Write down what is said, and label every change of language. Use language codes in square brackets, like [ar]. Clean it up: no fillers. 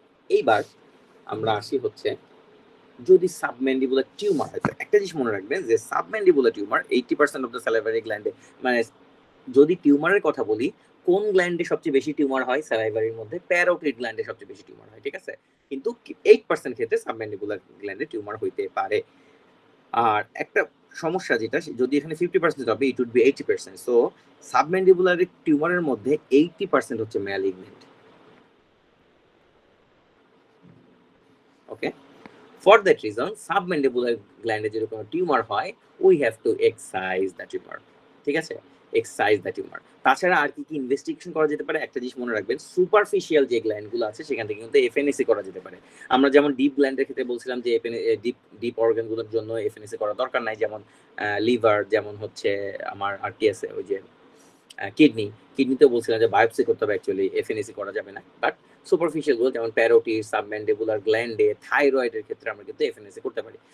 [bn] এইবার আমরা আসি হচ্ছে যদি সাবম্যান্ডিবুলার টিউমার হয়, একটা জিনিস মনে রাখবেন যে submandibular tumour 80% of the salivary গ্ল্যান্ডে, মানে যদি টিউমারের কথা বলি কোন গ্ল্যান্ডে সবচেয়ে বেশি টিউমার হয়, স্যালাইভারির মধ্যে প্যারোটিড গ্ল্যান্ডে সবচেয়ে বেশি টিউমার হয়, ঠিক আছে, কিন্তু 8% ক্ষেত্রে সাবম্যান্ডিবুলার গ্ল্যান্ডে টিউমার হইতে পারে। আর একটা সমস্যা যেটা, যদি এখানে 50% হবে [en] it would be [bn] 80%, so submandibular টিউমারের মধ্যে 80% হচ্ছে malignant. [en] okay, for that reason submandibular gland [bn] যেরকম টিউমার হয় [en] we have to excise the tumor, [bn] ঠিক আছে, [en] Excise the tumour. [bn] তাছাড়া আর কি কি ইনভেস্টিগেশন করা যেতে পারে, একটা জিনিস মনে রাখবেন, সুপারফিশিয়াল যে গ্ল্যান্ডগুলো আছে সেখান থেকে কিন্তু এফএনএসি করা যেতে পারে। আমরা যেমন ডিপ গ্ল্যান্ডের ক্ষেত্রে বলছিলাম যে ডিপ অর্গানগুলোর জন্য এফএনএসি করা দরকার নাই, যেমন লিভার, যেমন হচ্ছে আমার আর কি আছে ওই যে কিডনিতেও বলছিলাম যে বায়োপসি করতে হবে, অ্যাকচুয়ালি এফএনএসি করা যাবে না, বাট সুপারফিশিয়াল গুলো যেমন প্যারোটিড, সাবম্যান্ডিবুলার গ্ল্যান্ডে, থাইরয়েডের ক্ষেত্রে আমরা কিন্তু এফএনএসি করতে পারি।